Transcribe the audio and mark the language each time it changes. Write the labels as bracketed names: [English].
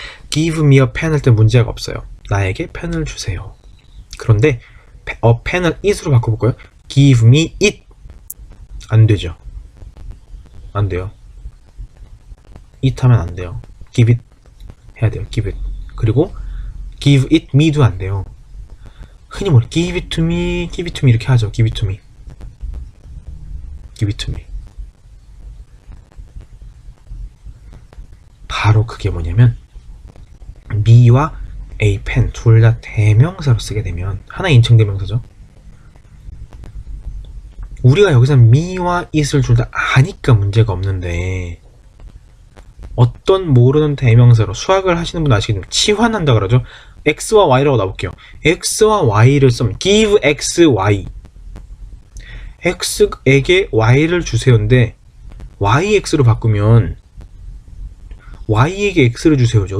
[English] give me a pen [Korean] 할 때 문제가 없어요. 나에게 펜을 주세요. 그런데 펜을 it으로 바꿔볼까요? [English] give me it. [Korean] 안 되죠. 안 돼요. it 하면 안 돼요. [English] give it [Korean] 해야 돼요. give it. 그리고 [English] give it me [Korean] 도 안 돼요. 흔히 뭐 [English] give it to me, give it to me [Korean] 이렇게 하죠. [English] give it to me. give it to me. [Korean] 바로 그게 뭐냐면 me와 a pen 둘 다 대명사로 쓰게 되면 하나의 인칭대명사죠. 우리가 여기서 me와 it을 둘 다 아니까 문제가 없는데 어떤 모르는 대명사로 수학을 하시는 분 아시겠지만 치환한다 그러죠. x와 y라고 나볼게요. x와 y를 쓰면 [English] give x, y. [Korean] x에게 y를 주세요인데 yx로 바꾸면 y에게 x를 주세요죠.